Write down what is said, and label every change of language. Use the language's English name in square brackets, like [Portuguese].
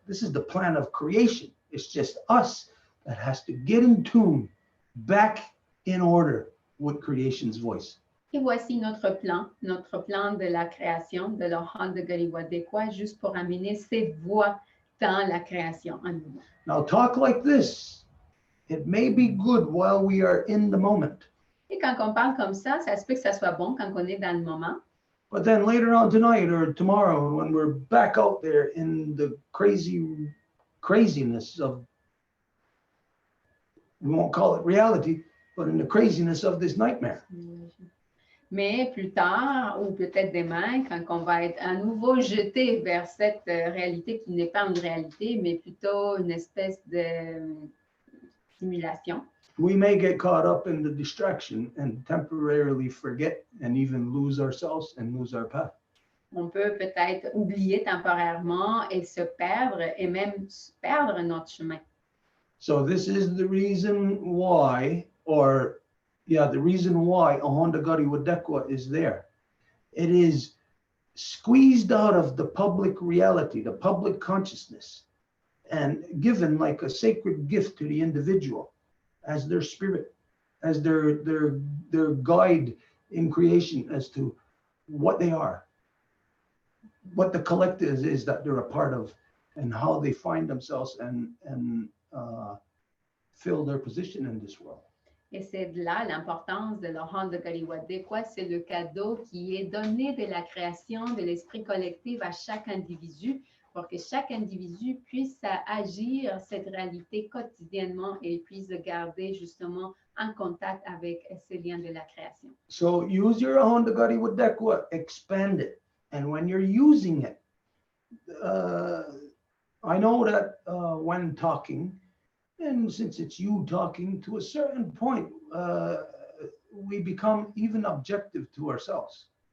[English] This is the plan of creation. It's just us that has to get in tune, back in order with creation's voice. [French] Et voici notre plan de la création de l'Ohana Gariwadekwa, juste pour amener cette voix dans la création en nous. [English] Now talk like this. It may be good while we are in the moment. [French] Et quand on parle comme ça se peut que ça soit bon quand on est dans le moment. [English] But then later on tonight or tomorrow, when we're back out there in the craziness of, we won't call it reality, but in the craziness of this nightmare. [French] Mais plus tard, ou peut-être demain, quand on va être à nouveau jeté vers cette réalité qui n'est pas une réalité, mais plutôt une espèce de simulation. [English] We may get caught up in the distraction and temporarily forget and even lose ourselves and lose our path. [French] On peut peut-être oublier temporairement et se perdre et même perdre notre chemin. [English] So this is the reason why, the reason why Ohana Gariwadekwa is there. It is squeezed out of the public reality, the public consciousness, and given like a sacred gift to the individual as their spirit, as their guide in creation as to what they are, what the collective is that they're a part of, and how they find themselves and fill their position in this world. [French] Et c'est de là l'importance de l'Ohana Gariwadekwa, c'est le cadeau qui est donné de la création de l'esprit collectif à chaque individu pour que chaque individu puisse agir cette réalité quotidiennement et puisse le garder justement en contact avec ces liens de la création. [English] So use your Ohana Gariwadekwa, expand it. And when you're using it, I know that when talking, and since it's you talking, to a certain point, we become even objective to ourselves.